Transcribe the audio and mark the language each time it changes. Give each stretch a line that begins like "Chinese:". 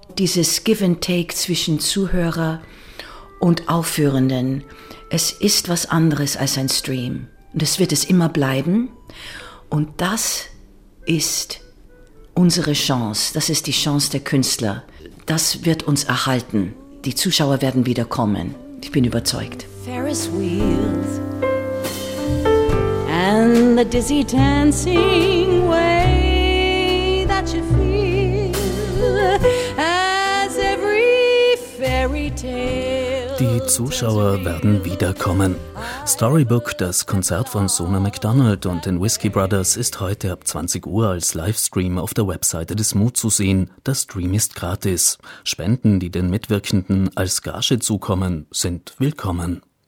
German: dieses Give and Take zwischen Zuhörer und Aufführenden. Es ist was anderes als ein Stream. Und es wird es immer bleiben. Und das ist unsere Chance. Das ist die Chance der Künstler. Das wird uns erhalten. Die Zuschauer werden wieder kommen. Ich bin überzeugt.
English: Ferris wheels and the dizzy dancing way that you feel as every fairy tale.
German: Die Zuschauer werden wiederkommen. Storybook, das Konzert von Sona McDonald und den Whiskey Brothers, ist heute ab 20 Uhr als Livestream auf der Webseite des MOOC zu sehen. Der Stream ist gratis. Spenden, die den Mitwirkenden als Gage zukommen, sind willkommen.